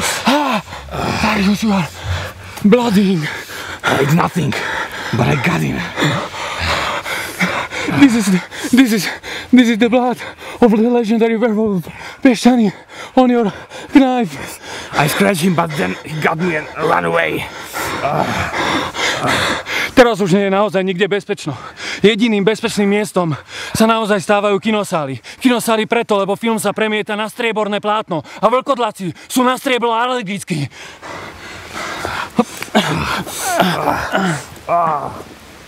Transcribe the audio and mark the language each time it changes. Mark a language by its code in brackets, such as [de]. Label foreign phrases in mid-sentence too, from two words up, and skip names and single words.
[en] Darius, you are blooding. It's nothing, but I got him. This is the blood of the legendary werewolf Piešťany on your knife. I scratched him, but then he got me and ran away. [sk] Teraz už nie je naozaj nikde bezpečno. Jediným bezpečným miestom sa naozaj stávajú kinosály. Kinosály preto, lebo film sa premieta na strieborné plátno a vlkodlaci sú na striebro alergickí.